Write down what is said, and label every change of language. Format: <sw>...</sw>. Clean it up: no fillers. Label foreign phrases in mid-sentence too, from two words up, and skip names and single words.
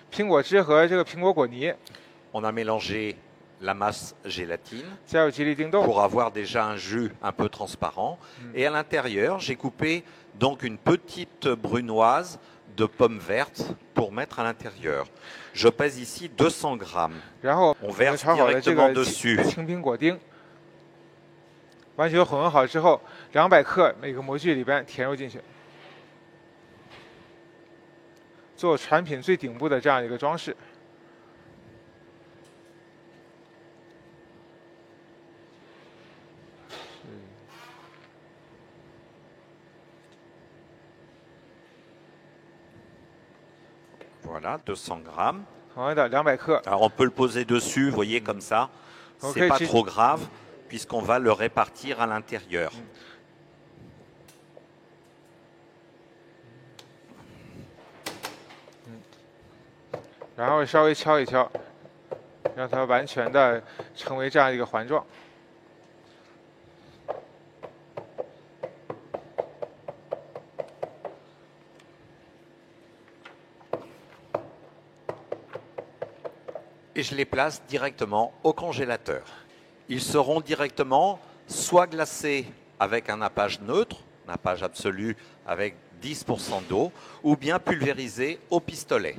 <fr>On a mélangé la masse gélatine pour avoir déjà un jus un peu transparent. Et à l'intérieur, j'ai coupé donc une petite brunoise de pommes vertes pour mettre à l'intérieur. Je pèse ici 200 grammes. On verse directement dessus.</fr> <zh>完全混合好之后，200克每个模具里边填入进去，做产品最顶部的这样一个装饰。</zh> <fr>Voilà, 200 grammes.</fr> <zh>同样的200克。</zh> <fr>Alors on peut le poser dessus, vous voyez comme ça. C'est pas trop grave. puisqu'on va le répartir à l'intérieur.</fr> <zh>然后稍微敲一敲，让它完全的成为这样一个环状。</zh> <fr>Et je les place directement au congélateur. Ils seront directement soit glacés avec un nappage neutre, nappage absolu avec 10% d'eau, ou bien pulvérisés au pistolet.</fr>